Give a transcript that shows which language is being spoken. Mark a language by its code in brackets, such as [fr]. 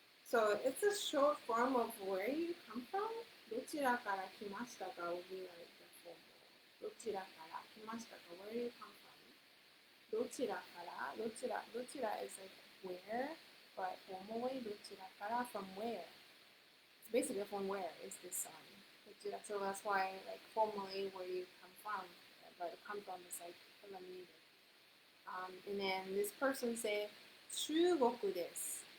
[en] So it's a short form of where you come from. [ja] どちらから来ましたか [en] will be like the formal. [ja] どちらから来ましたか [en] where you come from. どちらから どちら is like where, but formal way どちらから from where. It's basically from where is this song. So that's why like formally where you come from, but come from is like eliminated. And then this person say [ja] 中国です.